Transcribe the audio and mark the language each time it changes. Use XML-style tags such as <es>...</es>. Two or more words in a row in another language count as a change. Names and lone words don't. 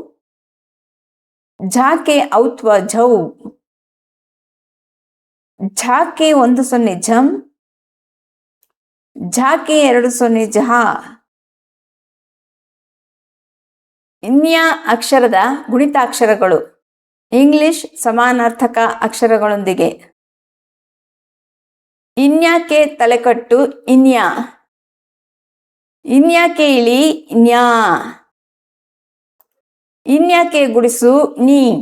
<kn>ಝಾಕೆ ಔತ್ವ ಝೌ. ಝಾಕೆ 10 ಝಂ. ಝಾಕೆ 20 ಝಹಾ. ಇನ್ಯ ಅಕ್ಷರದ ಗುಣಿತಾಕ್ಷರಗಳು ಇಂಗ್ಲಿಷ್ ಸಮಾನಾರ್ಥಕ ಅಕ್ಷರಗಳೊಂದಿಗೆ. ಇನ್ಯಾಕೆ ತಲೆಕಟ್ಟು ಇನ್ಯಾ. ಇನ್ಯಾಕೆ ಇಳಿ ನ್ಯಾ. ಇನ್ಯಾಕೆ ಗುಡಿಸು ನೀ.</kn>